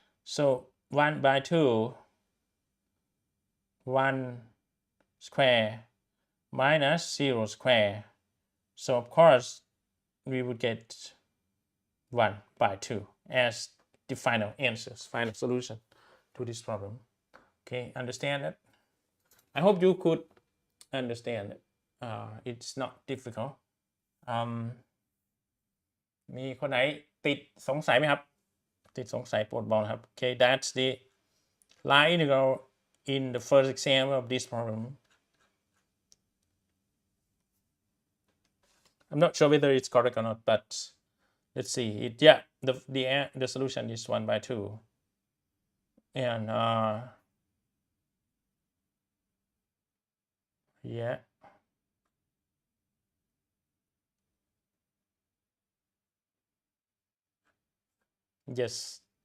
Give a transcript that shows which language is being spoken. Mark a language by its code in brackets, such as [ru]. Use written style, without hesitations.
[en] So 1 by 2, 1 square minus 0 square. So of course we would get 1 by 2 as the final answers, final solution to this problem. Okay, understand it? I hope you could understand it. it's not difficult [th] มีคนไหนติดสงสัยไหมครับติดสงสัยโปรดบอกนะครับ [en] Okay, that's the line integral in the first example of this problem. I'm not sure whether it's correct or not, but let's see it. Yeah, the solution is 1/2, and yeah, yes.